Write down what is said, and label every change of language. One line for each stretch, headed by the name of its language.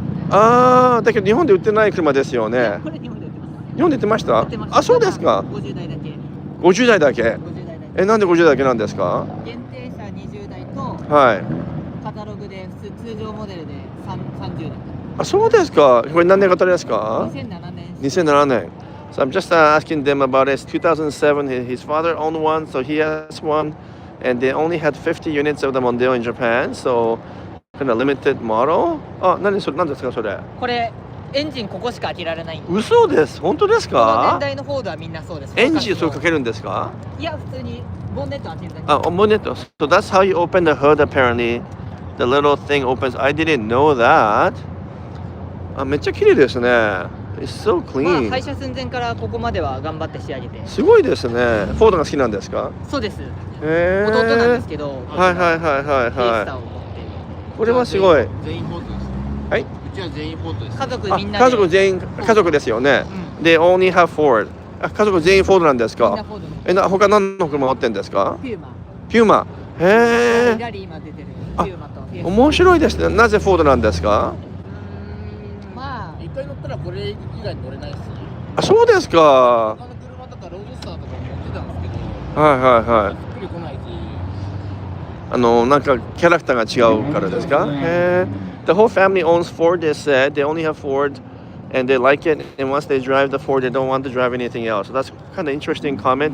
Japanese: ああ、だけど日本で売ってない車ですよね。日本で売ってました？あ、そうですか。50台だけ。50台だけ。なんで50台だけなんですか？限定車20台と、はい。カタログで通常モデルで30台。あ、そうですか。これ何年型ですか？2007年。2007年。
English: So I'm just asking them about it. 2007, his father owned one, so he has one, and they only had 50 units of the Mondeo in Japan, so kind of limited model.
Japanese: あ、何ですかそれ？これエンジンここしか開けられない。嘘です。本当ですか？この年代のフォードはみんなそうです。エンジンそれかけるんですか？いや普通にボンネット開けるだけ。あ、ボンネット。
English: So that's how you open the hood apparently. The little thing opens. I didn't know that.
Japanese: あ、めっちゃ綺麗ですね。
English: It's so clean.
Japanese: まあ、廃車寸前からここまでは頑張って仕上げて。すごいですね。フォードが好きなんですか？そうです。弟なんですけど。はい。これはすごい。全員フォードです。はい。うちは全員フォードです。家族みんなで。家族全員家族ですよね。
English: They only have Ford.
Japanese: あ、家族全員フォードなんですか？みんなフォード。他何の車持ってるんですか？ピューマ。へえ。ラリー今出てる。ピューマと。面白いですね。なぜフォードなんですか？一回乗ったらこれ以外乗れないです。あ、そうですか。他の車とかロードスターとか持ってたんですけど。はい。しっくりこないし。なんかキャラクターが違うからですか？へえ。
English: The whole family owns Ford. They said they only have Ford, and they like it. And once they drive the Ford, they don't want to drive anything else. So that's kind of interesting comment.